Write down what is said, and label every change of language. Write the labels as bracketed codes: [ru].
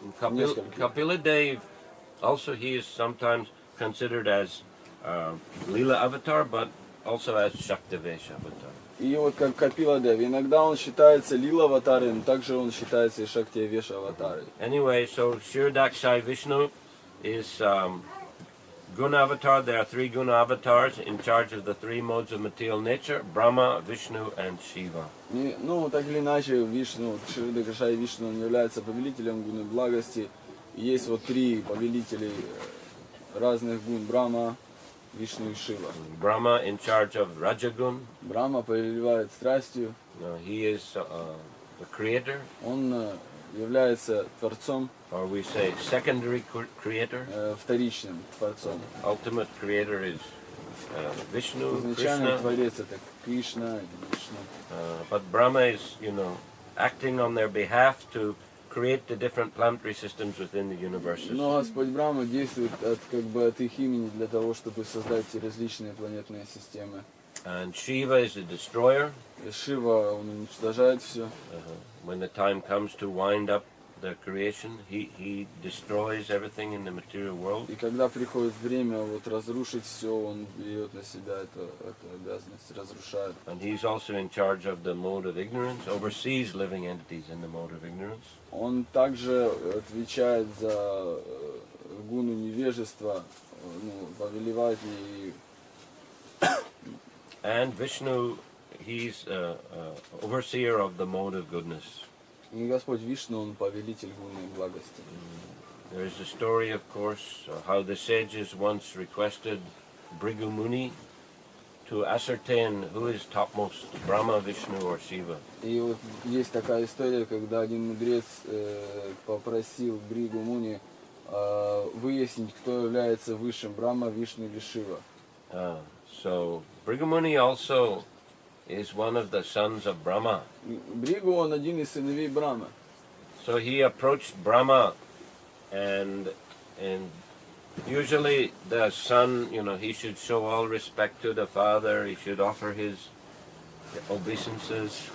[en] Kapila Dev, also he is sometimes considered as Leela avatar, but also as Shaktivesh avatar. [ru] И вот как Капила Дев, иногда он считается Лила аватаром, также он считается и Шактивеш аватарой. [en] Anyway, so Kshirdakshai Vishnu is Guna avatar. There are three Guna avatars in charge of the three modes of material nature: Brahma, Vishnu, and Shiva. [ru] И, так или иначе, Вишну, Кширда Кашай Вишну, он является повелителем гуны благости. И есть вот три повелителей разных гун: Брахма, Вишну и Шива. [en] Brahma in charge of Rajagun. [ru] Брахма повелевает страстью. [en] He is the creator, [ru] Он является творцом, [en] or we say secondary creator. [ru] вторичным творцом. [en] Ultimate creator is Vishnu, [ru] Изначальный [en] Krishna. [ru] творец это Кришна, Вишну. [en] But Brahma is, acting on their behalf to create the different planetary systems within the universes. [ru] Но Господь Брахма действует от их имени для того, чтобы создать различные планетные системы. [en] And Shiva is the destroyer. [ru] И Шива, он уничтожает все. [en] When the time comes to wind up the creation, he destroys everything in the material world. [ru] И когда приходит время разрушить все, он берет на себя эту обязанность, разрушает. [en] And he's also in charge of the mode of ignorance, oversees living entities in the mode of ignorance. [ru] Он также отвечает за гуну невежества, повелевает ей. [en] And Vishnu, he's overseer of the mode of goodness. [ru] И Господь Вишну, он повелитель гуны благости. [en] There is a story, of course, how the sages once requested Bhrigu Muni to ascertain who is topmost, Brahma, Vishnu, or Shiva. [ru] И вот есть такая история, когда один мудрец попросил Бригу Муни выяснить, кто является высшим, Брахма, Вишну или Шива. [en] So Bhrigu Muni also is one of the sons of Brahma. [ru] Бригу, он один из сыновей Брахмы. [en] So he approached Brahma, and usually the son, he should show all respect to the father. He should offer his obeisances.